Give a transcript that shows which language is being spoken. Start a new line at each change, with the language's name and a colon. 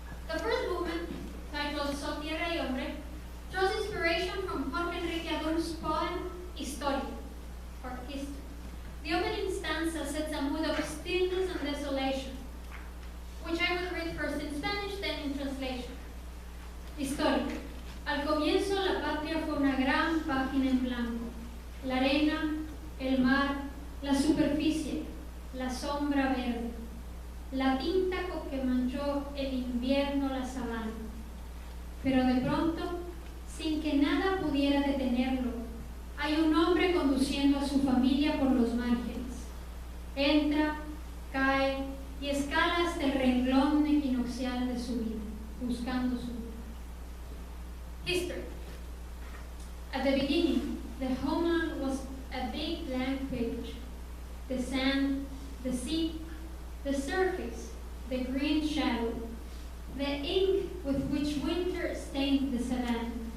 English: The first movement, titled Sol, Tierra y Hombre, draws inspiration from Jorge Enrique Adorno's poem Historia, or History. The opening stanza sets a mood of stillness and desolation, which I will read first in Spanish, then in translation.
Spanish: Historia. Al comienzo la patria fue una gran página en blanco. La arena, el mar, la superficie, la sombra verde. La tinta con que manchó el invierno la sabana. Pero de pronto, sin que nada pudiera detenerlo, hay un hombre conduciendo a su familia por los márgenes. Entra, cae y escala hasta el renglón equinoccial de su vida, buscando su vida.
English: History. At the beginning, the homeland was a big blank page. The sand, the sea, the surface, the green shadow, the ink with which winter stained the savanna.